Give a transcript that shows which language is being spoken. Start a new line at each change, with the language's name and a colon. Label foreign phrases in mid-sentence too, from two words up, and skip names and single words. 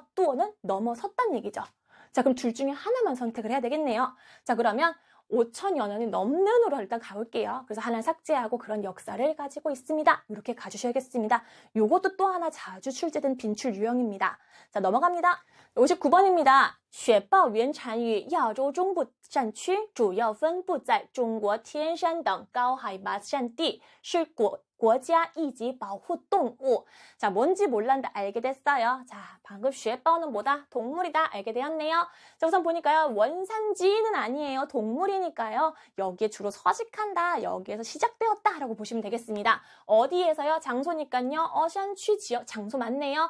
Korean: 또는 넘어섰다는 얘기죠. 자, 그럼 둘 중에 하나만 선택을 해야 되겠네요. 자, 그러면 5000여 년이 넘는으로 일단 가볼게요. 그래서 하나 삭제하고 그런 역사를 가지고 있습니다. 이렇게 가주셔야겠습니다. 요것도 또 하나 자주 출제된 빈출 유형입니다. 자, 넘어갑니다. 59번입니다.
Chinese: 雪豹原产于亚洲中部山区，主要分布在中国天山等高海拔山地，是国家一级保护动物.
Korean: 자, 뭔지 몰랐는데 알게 됐어요. 자, 방금 雪豹 는 뭐다? 동물이다. 알게 되었네요. 자, 우선 보니까요. 원산지는 아니에요. 동물이니까요. 여기에 주로 서식한다. 여기에서 시작되었다. 라고 보시면 되겠습니다. 어디에서요? 장소니까요. 샨취 지역, 장소 맞네요.